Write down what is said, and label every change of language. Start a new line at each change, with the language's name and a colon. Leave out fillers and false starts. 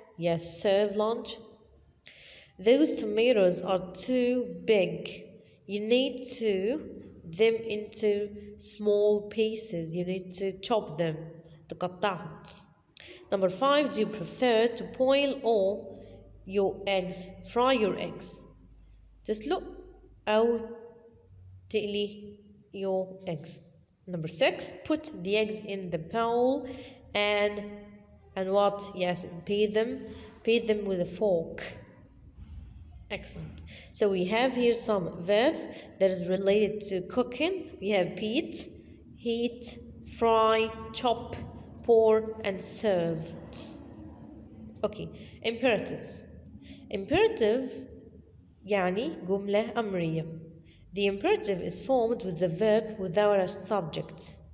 English: Yes, serve lunch. Those tomatoes are too big. You need to them into small pieces. You need to chop them.
Arabic: تقطعهم.
English: Number 5, do you prefer to boil or your eggs? Fry your eggs.
Arabic: تسلق أو تقلي
English: your eggs. Number 6, put the eggs in the bowl and what? Yes, beat them with a fork. Excellent. So we have here some verbs that is related to cooking. We have beat, heat, fry, chop, pour, and serve. Okay, imperatives.
Arabic: Imperative يعني جملة أمرية.
English: The imperative is formed with the verb without a subject.